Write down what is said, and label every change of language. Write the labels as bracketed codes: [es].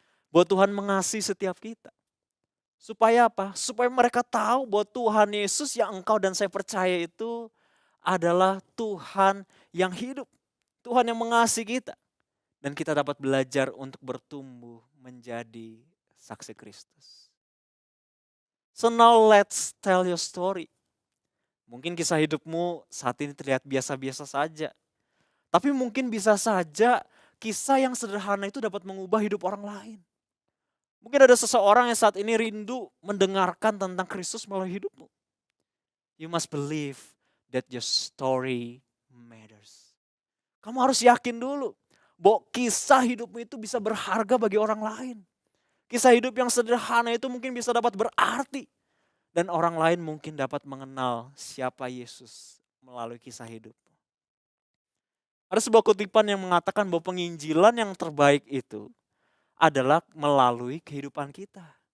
[id] Bahwa Tuhan mengasihi setiap kita. Supaya apa? Supaya mereka tahu bahwa Tuhan Yesus yang engkau dan saya percaya itu adalah Tuhan yang hidup. Tuhan yang mengasihi kita. Dan kita dapat belajar untuk bertumbuh menjadi saksi Kristus. [en] So now let's tell your story. [id] Mungkin kisah hidupmu saat ini terlihat biasa-biasa saja. Tapi mungkin bisa saja kisah yang sederhana itu dapat mengubah hidup orang lain. Mungkin ada seseorang yang saat ini rindu mendengarkan tentang Kristus melalui hidupmu. [en] You must believe that your story matters. [id] Kamu harus yakin dulu bahwa kisah hidupmu itu bisa berharga bagi orang lain. Kisah hidup yang sederhana itu mungkin bisa dapat berarti. Dan orang lain mungkin dapat mengenal siapa Yesus melalui kisah hidupmu. Ada sebuah kutipan yang mengatakan bahwa penginjilan yang terbaik itu adalah melalui kehidupan kita.